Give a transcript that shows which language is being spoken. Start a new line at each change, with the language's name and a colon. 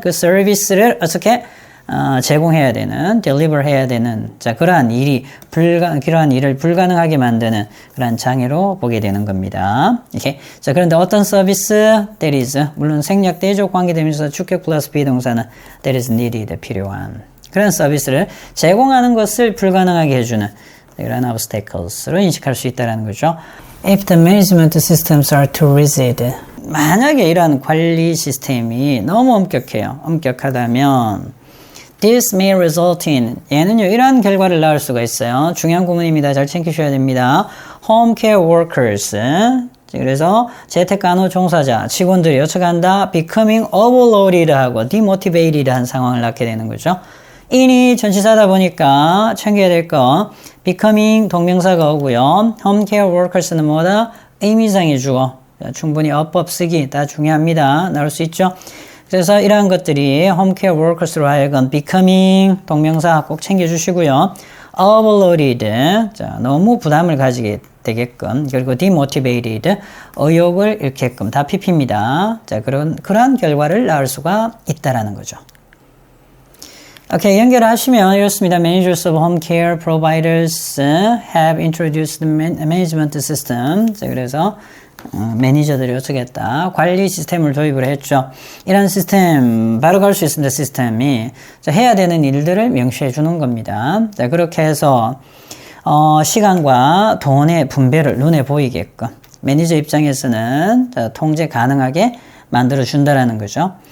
Korean: 그 서비스를 어떻게 제공해야 되는, deliver 해야 되는, 자, 그러한 일을 불가능하게 만드는 그러한 장애로 보게 되는 겁니다. 이렇게. 자, 그런데 어떤 서비스?
English: That is.
Korean: 물론 생략되죠. 관계되면서 주격 플러스 비동사는
English: that is needed.
Korean: 필요한. 그런 서비스를 제공하는 것을 불가능하게 해주는 이런 obstacles로 인식할 수 있다는 거죠.
English: If the management systems are too rigid.
Korean: 만약에 이러한 관리 시스템이 너무 엄격해요. 엄격하다면
English: This may result in
Korean: 얘는요 이러한 결과를 낳을 수가 있어요. 중요한 구문입니다. 잘 챙기셔야 됩니다.
English: Home care workers.
Korean: 그래서 재택간호 종사자, 직원들이 어떻게 한다?
English: Becoming overloaded
Korean: 하고 demotivated 한 상황을 낳게 되는 거죠. in이 전치사다 보니까 챙겨야 될 거 becoming 동명사가 오고요. Home care workers는 뭐다? 의미상의 주어. 충분히 어법 쓰기 다 중요합니다. 나올 수 있죠. 그래서 이러한 것들이 홈케어 워커스로 하여금 becoming 동명사 꼭 챙겨주시고요. overloaded, 자, 너무 부담을 가지게 되게끔, 그리고 demotivated, 의욕을 잃게끔 다 PP입니다. 자, 그러한 결과를 낳을 수가 있다라는 거죠. 오케이, 연결하시면 이렇습니다.
English: Managers of home care providers have introduced management system.
Korean: 자, 그래서 매니저들이 어떻게 했다? 관리 시스템을 도입을 했죠. 이런 시스템, 바로 갈 수 있습니다. 시스템이. 자, 해야 되는 일들을 명시해 주는 겁니다. 자, 그렇게 해서 시간과 돈의 분배를 눈에 보이게끔 매니저 입장에서는 자, 통제 가능하게 만들어 준다라는 거죠.